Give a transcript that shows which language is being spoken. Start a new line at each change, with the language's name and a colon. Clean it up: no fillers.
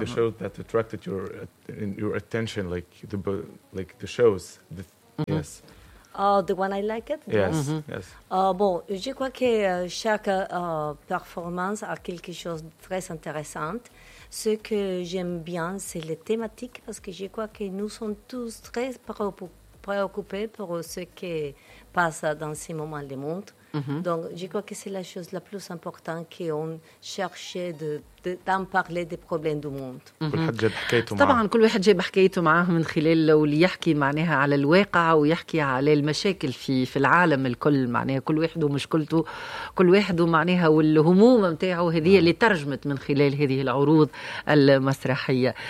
English: like the shows that attracted your attention like the shows yes. Oh, the one I like it? Yes.
French: Bon, je crois que chaque performance a quelque chose de très intéressant. Ce que j'aime bien, c'est les thématiques, parce que je crois que nous sommes tous très préoccupés pour ce qui passe dans ces moments du monde. Mm-hmm. Donc, je crois que c'est la chose la plus importante qu'on cherchait d'en parler des problèmes du monde.
Arabic: طبعا كل واحد جاب حكايته معاه من خلال اللي يحكي معناها على الواقع ويحكي على المشاكل في العالم الكل معناها كل واحد ومشكلته كل واحد ومعناها والهموم نتاعه هذه اللي ترجمت من خلال هذه العروض المسرحية.